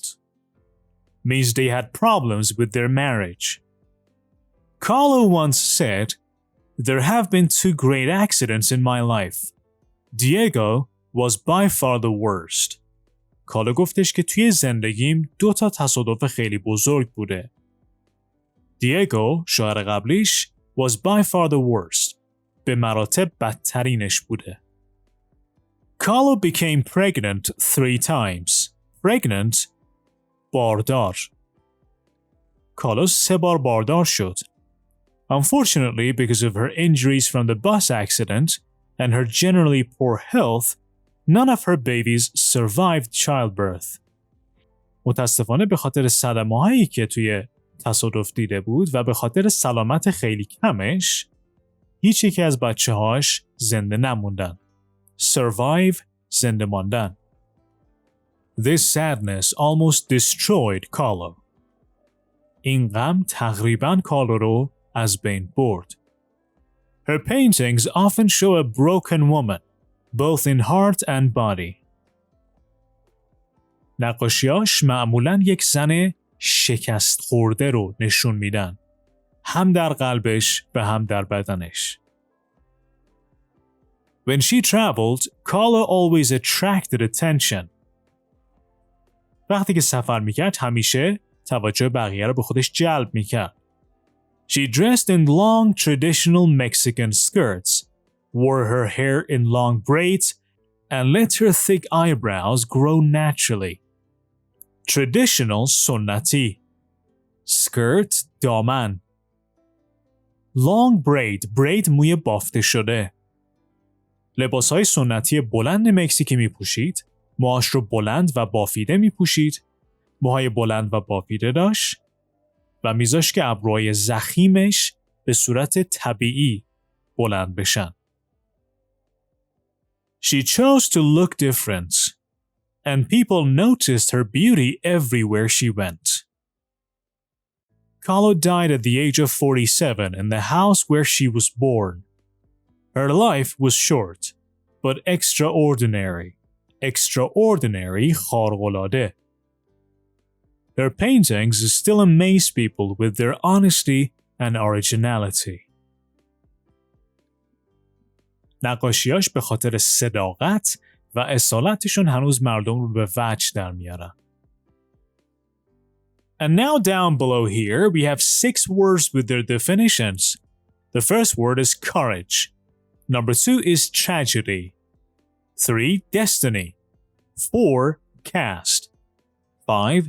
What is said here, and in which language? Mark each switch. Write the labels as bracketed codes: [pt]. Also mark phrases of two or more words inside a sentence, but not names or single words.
[en] Means they had problems with their marriage. Carlo once said, There have been 2 great accidents in my life. Diego was by far the worst. [fa] کارلو گفتش که توی زندگیم 2 تا تصادف خیلی بزرگ بوده. [en] دیگو [fa] شوهر قبلیش [en] was by far the worst. [fa] به مراتب بدترینش بوده. [en] Carlo became pregnant 3 times. [fa] Pregnant باردار. کارلو 3 بار باردار شد. [en] Unfortunately, because of her injuries from the bus accident and her generally poor health, none of her babies survived childbirth. [fa] متاسفانه به خاطر صدمه‌هایی که توی تصادف دیده بود و به خاطر سلامت خیلی کمش، هیچ یکی از بچه‌هاش زنده نموندن. Survive زنده ماندن. [en] This sadness almost destroyed Carlo. [fa] این غم تقریباً کارلو رو از بین برد. [en] Her paintings often show a broken woman, both in heart and body. [fa] نقاشیاش معمولاً یک زن شکست خورده رو نشون میدن. هم در قلبش و هم در بدنش. [en] When she traveled, Carlo always attracted attention. [fa] وقتی که سفر میکرد همیشه توجه بقیه رو به خودش جلب میکرد. [en] She dressed in long traditional Mexican skirts, wore her hair in long braids, and let her thick eyebrows grow naturally. [fa] Traditional سنتی. Skirt دامن. [en] Long braid [fa] موی بافته شده. لباسهای سنتی بلند مکزیکی می پوشید، موهاش رو بلند و بافیده می پوشید، موهای بلند و بافیده داشت و میذاشت که ابروهای ضخیمش به صورت طبیعی بلند بشن. [en] She chose to look different, and people noticed her beauty everywhere she went. Carlo died at the age of 47 in the house where she was born. Her life was short, but extraordinary. [fa] Extraordinary خارق‌العاده. [en] Her paintings still amaze people with their honesty and originality. [fa] نقاشیاش به خاطر صداقت و اصالتشون هنوز مردم رو به وجه در میارن. [en] And now down below here, we have 6 words with their definitions. The first word is courage. Number 2 is tragedy. 3. Destiny. 4. Cast. 5.